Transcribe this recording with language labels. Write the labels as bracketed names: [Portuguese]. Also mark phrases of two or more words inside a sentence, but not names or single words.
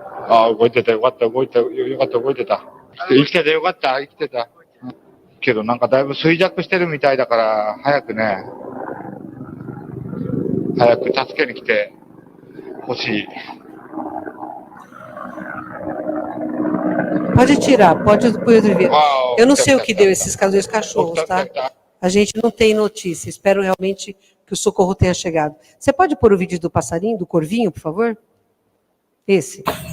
[Japanese] ああ、動いてた。よかった。よかった。動いてた。生きててよかった。生きてた。けどなんかだいぶ衰弱してるみたいだから、早く助けに来てほしい。 [Portuguese] Pode tirar, pode pôr outro vídeo. Uau, Eu não sei o que deu esses dois cachorros, tá? A gente não tem notícia. Espero realmente que o socorro tenha chegado. Você pode pôr o vídeo do passarinho, do corvinho, por favor? Esse.